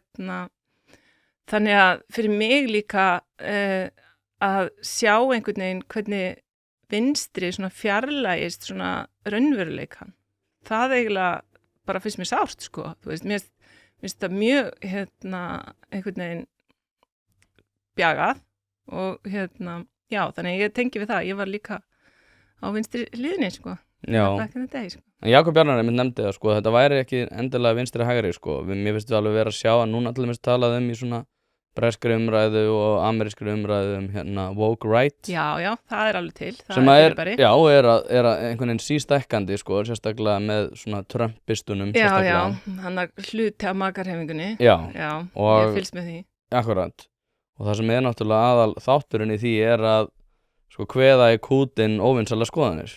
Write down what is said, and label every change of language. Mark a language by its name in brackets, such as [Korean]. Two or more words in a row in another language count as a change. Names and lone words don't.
[Icelandic] Þannig að fyrir mig líka að sjá einhvern veginn hvernig vinstri svona fjarlægist svona raunveruleikan, það eiginlega bara finnst mér sárt, sko, þú veist, mér finnst það mjög einhvern veginn bjagað og já, þannig að ég tengi við það, ég var líka á vinstri hliðinni, sko, Já, [English] back in the day, [Icelandic] sko. en Jakob Bjarnar einmitt nefndi það, sko, þetta væri ekki endilega vinstri hægri, sko. Mér finnst við alveg vera að sjá að núna allir minnst talað í svona breskri umræðu og amerískri umræðu [English] woke right. [Icelandic] Já, það er alveg til, það Sem að fyrirbæri. er að einhvern veginn sístækkandi, sko, sérstaklega með svona Trumpistunum Já, sérstaklega. hann er hluti af makarhefingunni. Já, Já, Og- ég fylgst með því. akkurat. Og það sem er náttúrulega aðal þátturinn í því er að sko kveða í kútinn óvinsælar skoðanir